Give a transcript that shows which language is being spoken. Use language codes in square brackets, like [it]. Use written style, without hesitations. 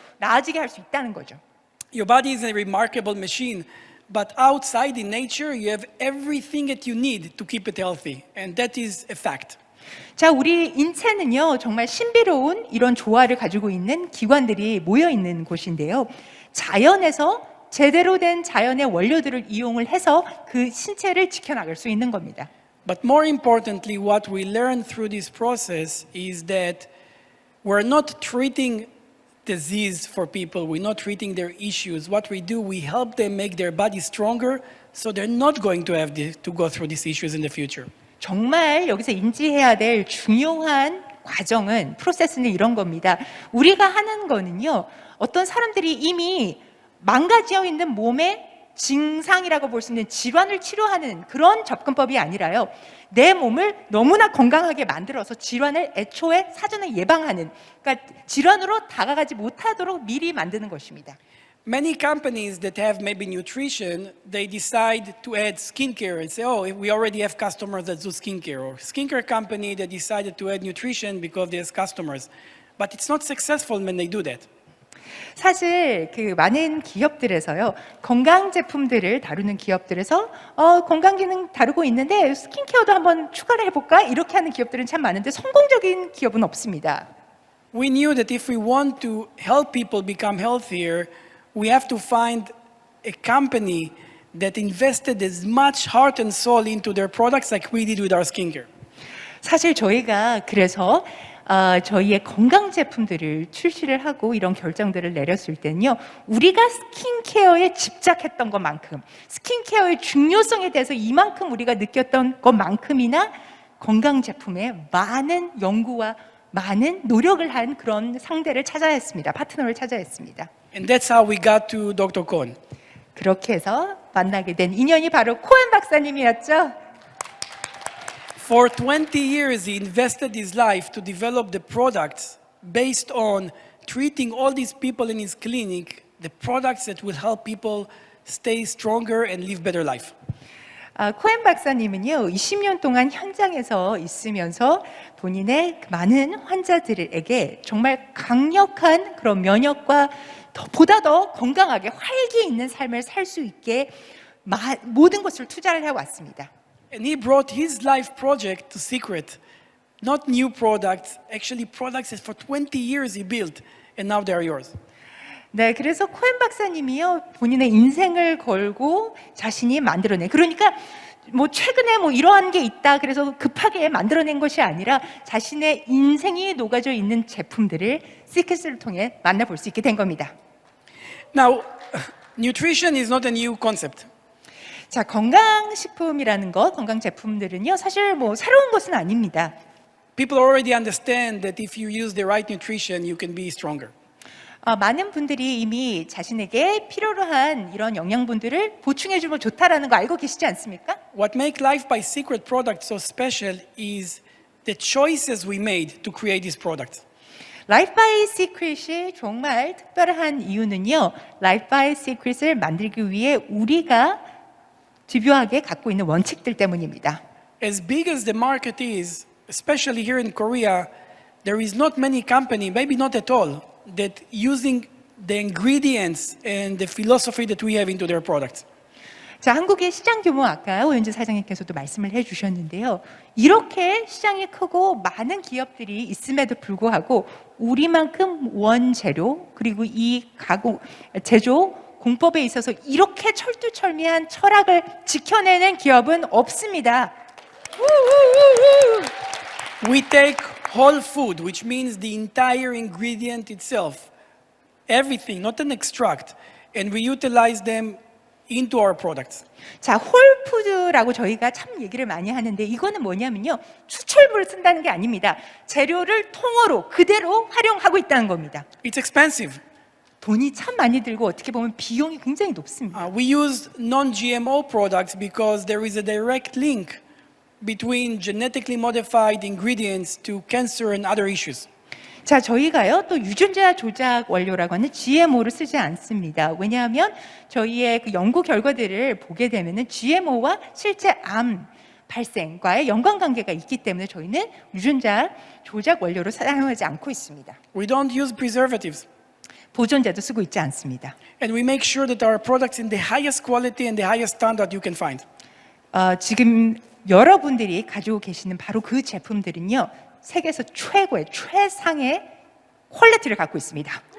[ko] 나아지게 할 수 있다는 거죠. [en] Your body is a remarkable machine, but outside in nature, you have everything that you need to keep it healthy, and that is a fact. [ko] 자, 우리 인체는요, 정말 신비로운 이런 조화를 가지고 있는 기관들이 모여 있는 곳인데요. 자연에서 제대로 된 자연의 원료들을 이용을 해서 그 신체를 지켜나갈 수 있는 겁니다. [en] But more importantly, what we learn through this process is that we're not treating disease for people, we're not treating their issues. What we do, we help them make their body stronger so they're not going to have to go through these issues in the future. [ko] 정말 여기서 인지해야 될 중요한 과정은, 프로세스는 이런 겁니다. 우리가 하는 거는요, 어떤 사람들이 이미 망가져 있는 몸의 증상이라고 볼 수 있는 질환을 치료하는 그런 접근법이 아니라요, 내 몸을 너무나 건강하게 만들어서 질환을 애초에 사전에 예방하는, 그러니까 질환으로 다가가지 못하도록 미리 만드는 것입니다. [en] Many companies that have maybe nutrition, they decide to add skincare and say, oh, we already have customers that do skincare. Or skincare company that decided to add nutrition because there's customers. But it's not successful when they do that. [ko] 사실 그 많은 기업들에서요, 건강 제품들을 다루는 기업들에서 건강 기능 다루고 있는데 스킨케어도 한번 추가를 해볼까? 이렇게 하는 기업들은 참 많은데 성공적인 기업은 없습니다. [en] We knew that if we want to help people become healthier, we have to find a company that invested as much heart and soul into their products like we did with our skincare. [ko] 사실 저희가 그래서 저희의 건강 제품들을 출시를 하고 이런 결정들을 내렸을 때는요, 우리가 스킨케어에 집착했던 것만큼, 스킨케어의 중요성에 대해서 이만큼 우리가 느꼈던 것만큼이나 건강 제품에 많은 연구와 많은 노력을 한 그런 상대를 찾아야 했습니다. 파트너를 찾아야 했습니다. [en] And that's how we got to Dr. Cohen. [ko] 그렇게 해서 만나게 된 인연이 바로 코엔 박사님이었죠. [en] For 20 years, he invested his life to develop the products based on treating all these people in his clinic, the products that will help people stay stronger and live better life. [ko] 코엔 박사님은요, 20년 동안 현장에서 있으면서 본인의 많은 환자들에게 정말 강력한 그런 면역과 보다 더 건강하게 활기 있는 삶을 살 수 있게 모든 것을 투자를 해왔습니다. [en] And he brought his life project to Secret. Not new products, actually products that for 20 years he built, and now they are yours. [ko] 네, 그래서 코엔 박사님이요, 본인의 인생을 걸고 자신이 만들어낸, 그러니까 뭐 최근에 뭐 이러한 게 있다 그래서 급하게 만들어낸 것이 아니라 자신의 인생이 녹아져 있는 제품들을 시크릿을 통해 만나볼 수 있게 된 겁니다. [en] Now, nutrition is not a new concept. [ko] 자, 건강식품이라는 것, 건강 제품들은요, 사실 뭐 새로운 것은 아닙니다. [en] People already understand that if you use the right nutrition, you can be stronger. [ko] 많은 분들이 이미 자신에게 필요로 한 이런 영양분들을 보충해주면 좋다라는 거 알고 계시지 않습니까? [en] What makes Life by Secret products so special is the choices we made to create these products. [ko] Life by Secret이 정말 특별한 이유는요, Life by Secret을 만들기 위해 우리가 집요하게 갖고 있는 원칙들 때문입니다. [en] As big as the market is, especially here in Korea, there is not many company, maybe not at all, that using the ingredients and the philosophy that we have into their products. [ko] 자, 한국의 시장 규모 아까 오윤주 사장님께서도 말씀을 해주셨는데요. 이렇게 시장이 크고 많은 기업들이 있음에도 불구하고 우리만큼 원재료 그리고 이 가공 제조 공법에 있어서 이렇게 철두철미한 철학을 지켜내는 기업은 없습니다. [en] We take whole food, which means the entire ingredient itself, everything, not an extract, and we utilize them into our products. [ko] 자, 홀푸드라고 저희가 참 얘기를 많이 하는데 이거는 뭐냐면요, 추출물을 쓴다는 게 아닙니다. 재료를 통으로 그대로 활용하고 있다는 겁니다. [en] It's expensive. [ko] 돈이 참 많이 들고 어떻게 보면 비용이 굉장히 높습니다. [en] We use non-GMO products because there is a direct link between genetically modified ingredients to cancer and other issues. [ko] 자, 저희가요, 또 유전자 조작 원료라고 하는 GMO를 쓰지 않습니다. 왜냐하면 저희의 그 연구 결과들을 보게 되면은 GMO와 실제 암 발생과의 연관관계가 있기 때문에 저희는 유전자 조작 원료로 사용하지 않고 있습니다. [en] We don't use preservatives. [ko] 보존제도 쓰고 있지 않습니다. [en] And we make sure that our products in the highest quality and the highest standard you can find. [ko] 지금 여러분들이 가지고 계시는 바로 그 제품들은요, 세계에서 최고의 최상의 퀄리티를 갖고 있습니다.